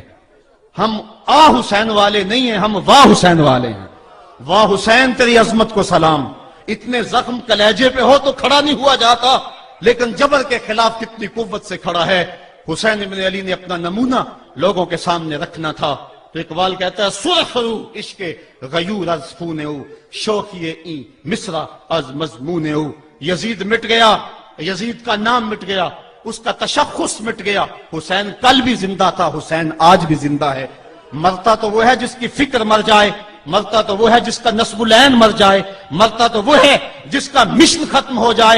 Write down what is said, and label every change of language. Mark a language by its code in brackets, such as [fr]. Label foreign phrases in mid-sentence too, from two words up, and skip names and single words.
[ur] ہم حسین والے نہیں ہیں، ہم واہ حسین والے ہیں. واہ حسین تیری عظمت کو سلام. اتنے زخم کلیجے پہ ہو تو کھڑا نہیں ہوا جاتا، لیکن جبر کے خلاف کتنی قوت سے کھڑا ہے. حسین ابن علی نے اپنا نمونہ لوگوں کے سامنے رکھنا تھا. تو اقبال کہتا ہے [fa] سرخ رو عشق غیور از خون او، شوخی این مصرع از مضمون او. [ur] یزید مٹ گیا، یزید کا نام مٹ گیا، اس کا تشخص مٹ گیا. حسین کل بھی زندہ تھا، حسین آج بھی زندہ ہے. مرتا تو وہ ہے جس کی فکر مر جائے، مرتا تو وہ ہے جس کا نسب العین مر جائے، مرتا تو وہ ہے جس کا مشن ختم ہو جائے.